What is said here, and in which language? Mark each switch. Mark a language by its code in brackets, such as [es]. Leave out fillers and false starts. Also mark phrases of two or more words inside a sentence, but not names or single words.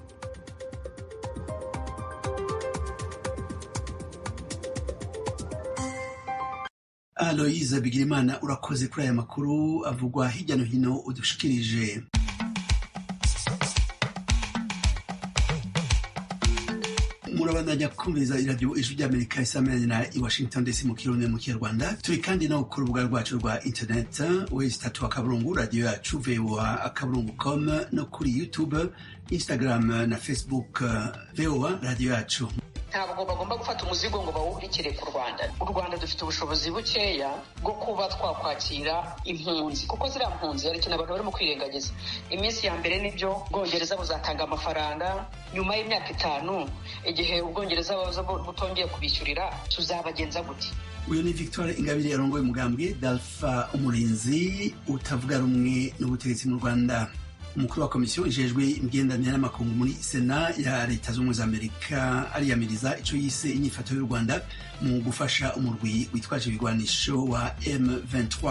[rn] Aloyize Bigirimana, urakoze kuri aya makuru avugwa hirya no hino udushikirije. Murabandanya kumviriza iradiyo Ijwi ry'Amerika isamirana i Washington DC mu Kirundi mu Kinyarwanda. Turi kandi no ku rubuga rwacu rwa internet www.radio yacu voa.com no kuri YouTube, Instagram na Facebook VOA radio yacu. [rw] Ntabwo bagomba gufata umuzigo ngo bawuhurikire ku Rwanda. U Rwanda dufite ubushobozi bukeya bwo kuba twakwakira impunzi, kuko ziriya mpunzi hari ikintu abantu barimo kwirengagiza. Iminsi ya mbere nibyo Ubwongereza buzatanga amafaranga, nyuma y'imyaka 5 igihe Ubwongereza butongeye kubishyurira tuzabagenza gute? [rn] Uyu ni Victoire Ingabire yarongoye umugambwe Dalfa Umurinzi utavuga rumwe n'ubutegetsi mu Rwanda. Umukuru wa komisiyo ijejwe imigenderanire n'amakungu muri Sena ya Leta z'Ubumwe za Amerika ariyamiriza ico yise inyifato y'u Rwanda mu gufasha umurwi witwaje ibigwanisho wa M23.